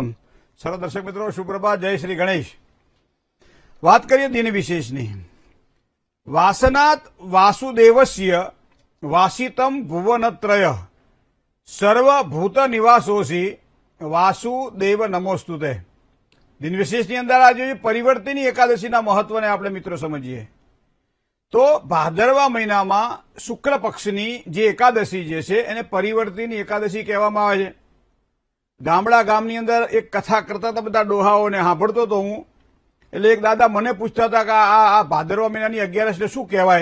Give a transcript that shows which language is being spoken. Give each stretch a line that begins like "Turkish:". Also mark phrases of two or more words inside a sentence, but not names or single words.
Hindi: सर्व दर्शक मित्रों सुप्रभात, जय श्री गणेश।
Gujarati: વાત કરીએ દિન વિશેષની।
Sanskrit: वासनात् वासुदेवस्य वासितं भुवनत्रय सर्वभूत निवासोसी वासुदेव नमोस्तुते।
Gujarati: દિન વિશેષની અંદર આજે પરિવર્તિની એકાદશીના મહત્વને આપણે મિત્રો સમજીએ તો ભાદરવા મહિનામાં શુક્લ પક્ષની જે એકાદશી જે છે એને પરિવર્તિની એકાદશી કહેવામાં આવે છે। ગામડા ગામની અંદર એક કથા કરતા હતા બધા ડોહાઓને સાંભળતો હતો હું, એટલે એક દાદા મને પૂછતા હતા કે આ ભાદરવા મહિનાની 11 એટલે શું કહેવાય?